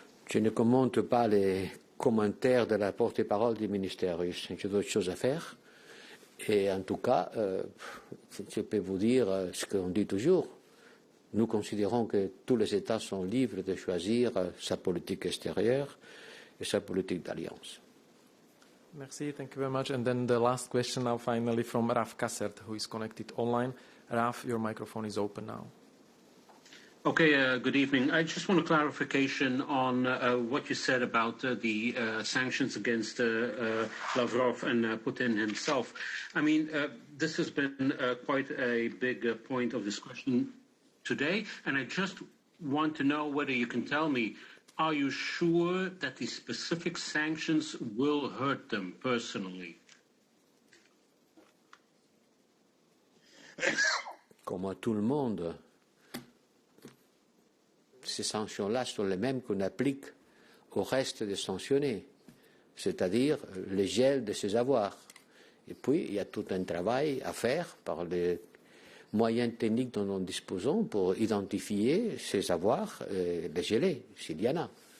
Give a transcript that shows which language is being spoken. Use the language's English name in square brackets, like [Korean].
[French] Je ne commente pas les commentaires de la porte-parole du ministère russe. J'ai d'autres choses à faire. Et en tout cas, je peux vous dire ce qu'on dit toujours. Nous considérons que tous les États sont libres de choisir sa politique extérieure et sa politique d'alliance. [English] Merci, thank you very much. And then the last question now finally from Raf Kassert, who is connected online. Raf, your microphone is open now. Okay, good evening. I just want a clarification on what you said about the sanctions against Lavrov and Putin himself. I mean, this has been quite a big point of discussion today, and I just want to know whether you can tell me, are you sure that the specific sanctions will hurt them personally? [French] Comme à tout le monde, ces sanctions-là sont les mêmes qu'on applique au reste des sanctionnés, c'est-à-dire le gel de ses avoirs. Et puis, il y a tout un travail à faire par les moyens techniques dont nous disposons pour identifier ces avoirs et les geler, s'il y en a.